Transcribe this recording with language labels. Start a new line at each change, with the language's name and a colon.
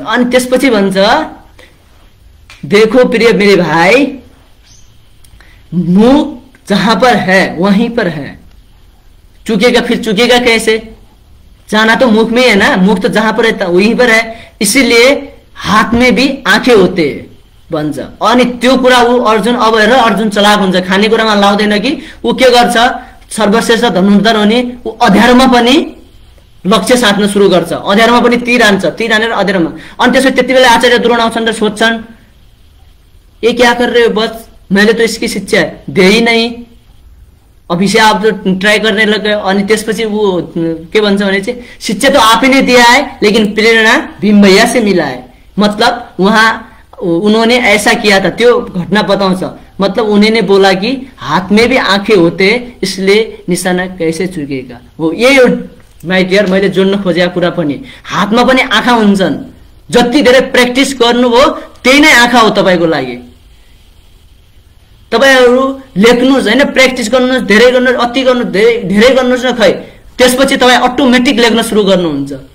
Hindi: अनि त्यसपछि भन्छ देखो प्रिय मेरे भाई, मुख जहां पर है वहीं पर है, चुकेगा फिर चुकेगा कैसे, जाना तो मुख में है ना, मुख तो जहां पर है वहीं पर है, इसीलिए हाथ में भी आंखें होते भन्छ।
Nepali: अनि त्यो कुरा ऊ अर्जुन अब हेर अर्जुन चलाक हुन्छ, खानेकुरामा लाउँदैन कि ऊ के गर्छ, सर्वश्रेष्ठ धनुर्धर हुने ऊ अँध्यारोमा पनि लक्ष्य साध्न सुरु गर्छ, अँध्यारोमा पनि तीर हान्छ, तीर हानेर अँध्यारोमा। अनि त्यसपछि त्यति बेला आचार्य द्रोण आउँछन् र सोध्छन्
Hindi: ये क्या कर रहे हो बस, मैले तो इसकी शिक्षा दे ही नहीं, अभी से आप तो ट्राई करने लग गए।
Nepali: अनि त्यसपछि वो के भन्छ भने चाहिँ
Hindi: शिक्षा तो आप ही ने दिया है लेकिन प्रेरणा भीम भैया से मिला है। मतलब वहाँ उन्होंने ऐसा किया था,
Nepali: त्यो घटना बताउँछ।
Hindi: मतलब उन्होंने बोला कि हाथ में भी आंखें होते इसलिए निशाना कैसे चुकेगा।
Nepali: हो यही हो
English: my dear
Nepali: मैले जोड्न खोजेको कुरा पनि, हातमा पनि आँखा हुन्छन्, जति धेरै प्र्याक्टिस गर्नुभयो त्यही नै आँखा हो तपाईको लागि। तपाईहरु लेख्नुस् हैन, प्र्याक्टिस गर्नुस्, धेरै गर्नुस्, अति गर्नुस्, धेरै गर्नुस् न, खै त्यसपछि तपाई अटोमेटिक लेख्न सुरु गर्नुहुन्छ।